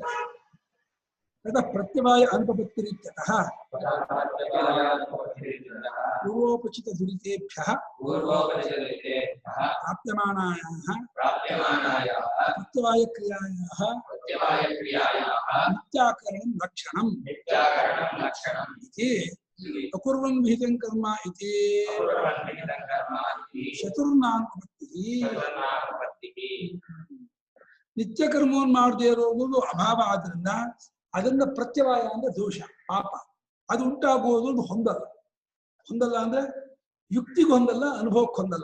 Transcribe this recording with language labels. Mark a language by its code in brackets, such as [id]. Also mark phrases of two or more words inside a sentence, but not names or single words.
[sa] ಪ್ರತ್ಯವಾಯ ಅನುಪಪತ್ತಿರಿತ್ಯತಃ ಪೂರ್ವೋಪಚಿತ ದುರಿತೇಭ್ಯಃ ಪ್ರಾಪ್ಯಮಾನಾಯಾಃ ಪ್ರತ್ಯವಾಯ ಕ್ರಿಯಾಯಾಃ ನಿತ್ಯಾಕರಣಂ ಲಕ್ಷಣಂ ಇತಿ ಅಕುರ್ವನ್ ವಿಹಿತಂ ಕರ್ಮ ಇತಿ ಚತುರ್ನಾನುಪತ್ತಿಃ. [kn] ನಿತ್ಯ ಕರ್ಮವನ್ನು ಮಾಡದೇ ಇರೋದು ಅಭಾವ ಆದ್ರಿಂದ ಅದನ್ನ ಪ್ರತ್ಯವಾಯ ಅಂದ್ರೆ ದೋಷ, ಪಾಪ. ಅದು ಉಂಟಾಗುವುದು ಹೊಂದಲ್ಲ ಅಂದ್ರೆ ಯುಕ್ತಿಗೆ ಹೊಂದಲ್ಲ, ಅನುಭವಕ್ಕೆ ಹೊಂದಲ್ಲ.